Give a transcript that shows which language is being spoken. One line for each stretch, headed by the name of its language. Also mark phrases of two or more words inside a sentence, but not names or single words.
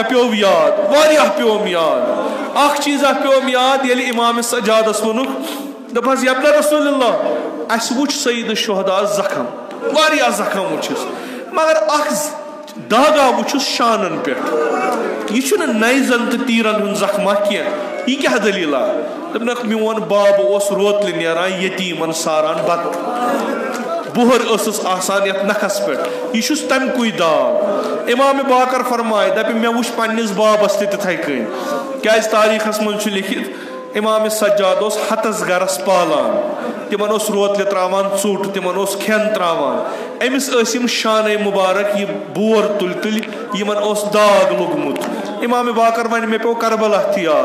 Kashmiri: پیٚو یاد واریاہ پیٚوم یاد اکھ چیٖزا پیٚوم یاد ییٚلہِ امام سجادس ووٚنُکھ دوٚپہس یبنہ رسول اللہ اسہِ وٕچھ سید شہدا زخم واریاہ زخم وٕچھِس مگر اکھ داغا وٕچھُس شانن پٮ۪ٹھ یہِ چھُنہٕ نایزن تہٕ تیٖرن ہُنٛد زخما کینٛہہ یہِ کیٛاہ دٔلیٖلا دوٚپنکھ میون بابہٕ اوس روتلہِ نیران یتیٖمن ساران بتہٕ بُہر ٲسٕس آسان یتھ نکھس پٮ۪ٹھ یہِ چھُس تمہِ کُے داغ امام باقر فرمایہِ دپہِ مےٚ وٕچھ پننِس بابس تہِ تِتھے کٔنۍ کیازِ تاریٖخس منٛز چھُ لیکھِتھ امام سجاد اوس ہتس گرس پالان تِمن اوس روتلہِ تراوان ژوٚٹ تِمن اوس کھٮ۪ن تراوان أمِس ٲسۍ یِم شانے مُبارک یہِ بور تُلۍ یِمن اوس داغ لوٚگمُت امام باقر وَنہِ مےٚ پیٚو کربلا تہِ